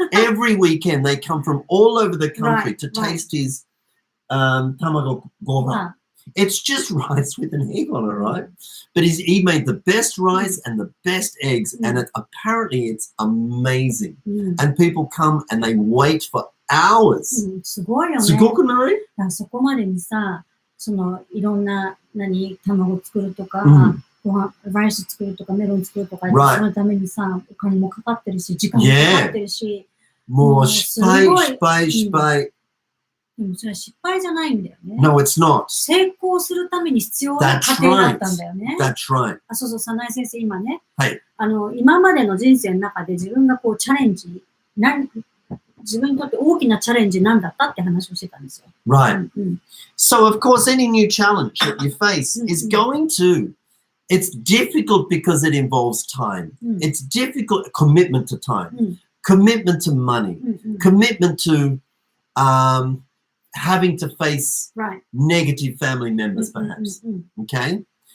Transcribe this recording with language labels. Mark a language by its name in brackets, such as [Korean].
[English] Every weekend they come from all over the country to taste his tamago gohan. It's just rice with an egg on it, right? But he made the best rice and the best eggs, and apparently it's amazing. And people come and they wait for hours. [Japanese] すごいよね。すごくない？そこまでにさ、いろんな卵作るとか、ライス作るとかメロン作るとか、そのためにさ、お金もかかってるし、時間もかかってるし、もう失敗。でもそれは失敗じゃないんだよね。 [English] No, it's not. [Japanese] 成功するために必要な過程だったんだよね。 [English] That's right. [Japanese] そうそう、早苗先生、今ね、今までの人生の中で自分がこうチャレンジ、自分にとって大きなチャレンジなんだったって話をしてたんですよ。 [English] Right. So, of course, any new challenge that you face is going to, it's difficult because it involves time. It's difficult, commitment to time, commitment to money, commitment to having to face negative family members, perhaps. Okay?